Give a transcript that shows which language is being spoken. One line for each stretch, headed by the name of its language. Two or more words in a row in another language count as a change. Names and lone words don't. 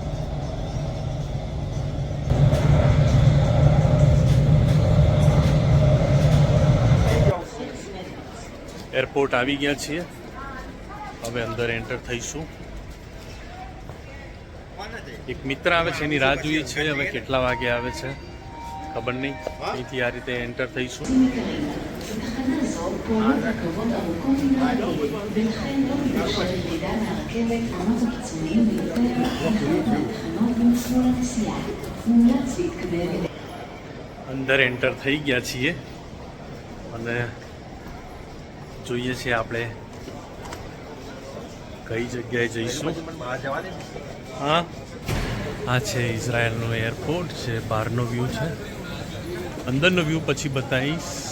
Gujarati: એરપોર્ટ આવી ગયા છીએ, હવે અંદર એન્ટર થઈશું. એક મિત્ર આવે છે, એની રાહ જોઈએ છે. હવે કેટલા વાગે આવે છે ખબર નહીં. અહીંથી આ રીતે એન્ટર થઈશું.
Hebrew: בתחנה זו פועלות רכבות ארוכות מנהריה, ולכן לא מתאפשר ירידה מהרכבת רמת הקיצוניים ביותר לחלק מהתחנות במסלול הנסיעה. מומלץ להתקדם.
Gujarati: અંદર એન્ટર થઈ ગયા છીએ અને જોઈએ છીએ આપણે કઈ જગ્યાએ જઈશું. હા, આ છે ઇઝરાયલનો એરપોર્ટ છે. બહારનો વ્યૂ છે, અંદરનો વ્યૂ પછી બતાવીશ.